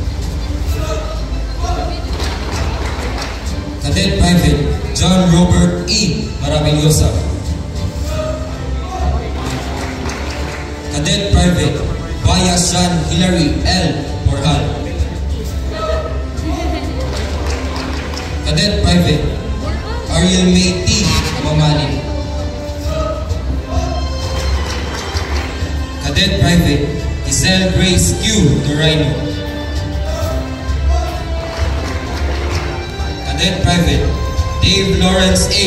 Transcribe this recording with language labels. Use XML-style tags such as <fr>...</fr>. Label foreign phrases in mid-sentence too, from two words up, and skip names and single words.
<en>Cadet Private, John Robert E. Maravillosa. Cadet Private, Bayasan Hilary L. Borhal. Cadet Private, Ariel May T. Mamani. Cadet Private, Giselle Grace Q. Torino. Cadet Private, Dave Lawrence A.</en>